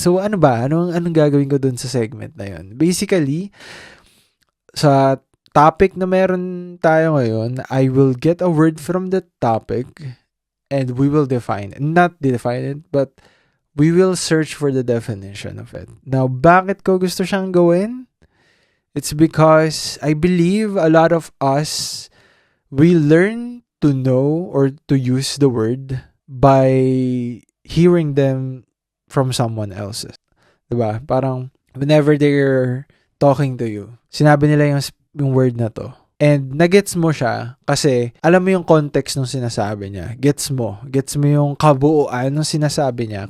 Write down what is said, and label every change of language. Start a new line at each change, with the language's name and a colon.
Filipino: So ano ba? Anong gagawin ko dun sa segment na yun? Basically, sa topic na meron tayo ngayon,
English: I will get a word from the topic and we will define it. Not define it, but we will search for the definition of it.
Filipino: Now, bakit ko gusto siyang gawin?
English: It's because I believe a lot of us, we learn to know or to use the word by hearing them from someone else. Diba?
Filipino: Parang
English: whenever they're talking to you,
Filipino: sinabi nila yung word na to. And nagets mo siya kasi alam mo yung context ng sinasabi niya. Gets mo yung kabuuan ng sinasabi niya.